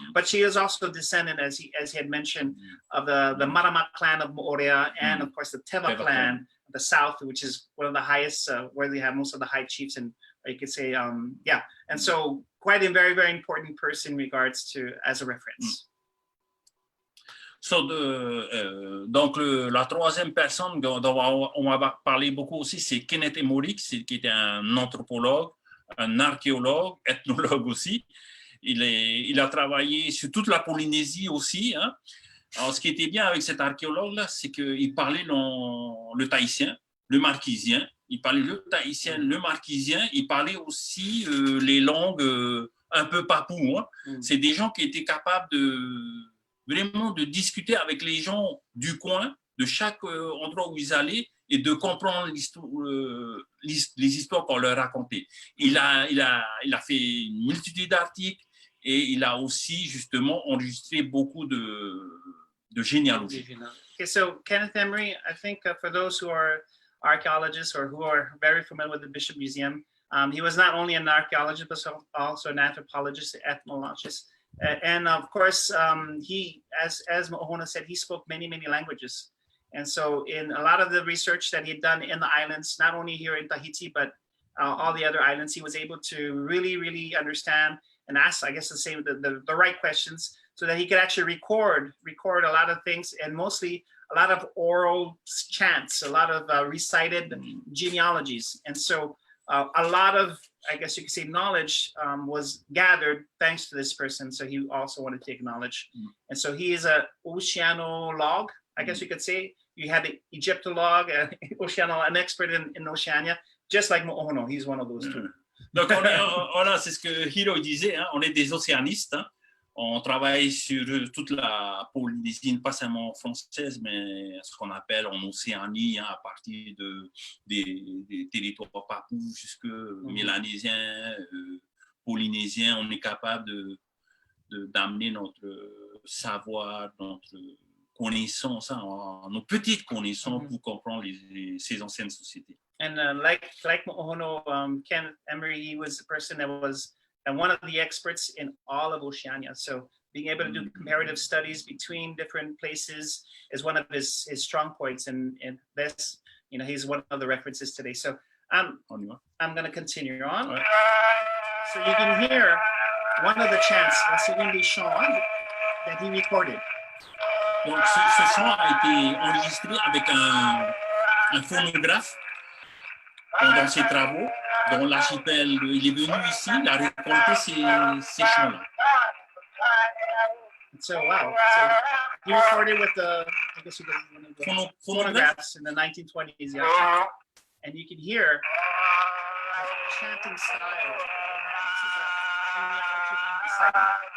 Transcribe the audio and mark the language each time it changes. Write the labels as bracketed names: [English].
[English] But she is also a descendant, as he had mentioned, of the Marama clan of Moria, and of course the Teva clan of the south, which is one of the highest, where they have most of the high chiefs, and you could say, yeah. And so quite a very, very important person in regards to, as a reference. [French] So donc, la troisième personne dont on va parler beaucoup aussi, c'est Kenneth Emory, qui était un anthropologue, un archéologue, ethnologue aussi. Il a travaillé sur toute la Polynésie aussi. Hein. Alors, ce qui était bien avec cet archéologue-là, c'est qu'il parlait le tahitien, le marquisien. Il parlait le tahitien, le marquisien. Il parlait aussi les langues un peu papoues. Hein. C'est des gens qui étaient capables vraiment de discuter avec les gens du coin, de chaque endroit où ils allaient, et de comprendre les histoires qu'on leur racontait. Il a fait une multitude d'articles, et il a aussi justement enregistré beaucoup de généalogie. [English] Okay, so Kenneth Emory, I think for those who are archaeologists or who are very familiar with the Bishop Museum, he was not only an archaeologist, but also an anthropologist, ethnologist. And of course, he, as Mo'ohona said, he spoke many, many languages. And so in a lot of the research that he had done in the islands, not only here in Tahiti, but all the other islands, he was able to really, really understand and ask, I guess, the right questions, so that he could actually record a lot of things, and mostly a lot of oral chants, a lot of recited genealogies. And so a lot of, I guess you could say, knowledge was gathered thanks to this person. So he also wanted to acknowledge. And so he is an oceanologue, I guess you could say. You had the Egyptologue, an expert in Oceania, just like Mo'ono. He's one of those two. [French] Donc, voilà, c'est ce que Hiro disait, hein, on est des océanistes. Hein. On travaille sur toute la Polynésie, pas seulement française, mais ce qu'on appelle en Océanie, hein, à partir des territoires papous jusque mélanésiens, polynésiens. On est capable d'amener notre savoir, notre connaissance, hein, nos petites connaissances pour comprendre ces anciennes sociétés. [English] And like Mo'ono, Kenneth Emory, he was the person that was and one of the experts in all of Oceania. So being able to do comparative studies between different places is one of his strong points, and this, he's one of the references today. So I'm going to continue on. So you can hear one of the chants, [French] c'est une des chants [English] that he recorded. [French] Donc ce chant a été enregistré avec un phonographe pendant ses travaux dans l'archipel. Il est venu ici, il a récolté ces chants-là. [English] So wow, so he recorded with the, I guess you guys one of the phonographs in the 1920s, yeah. And you can hear the chanting style. This is a genealogy being decided.